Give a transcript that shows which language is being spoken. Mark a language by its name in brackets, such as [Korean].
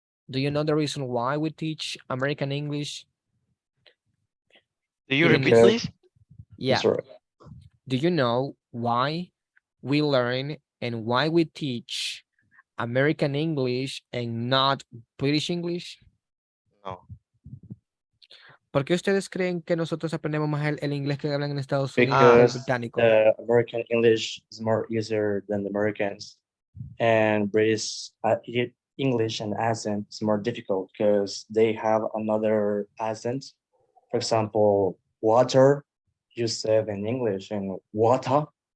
[English] Do you know the reason why we teach American English? Do you repeat, please? Yeah. Sorry. Do you know why we learn and why we teach American English and not British English? No. [Spanish] ¿Por qué ustedes creen que nosotros aprendemos más el inglés que hablan en Estados Unidos que el [English] Because [Spanish] británico? [English] American English is more easier than the Americans, and British English and accent is more difficult because they have another accent. For example, water, you said in English, and water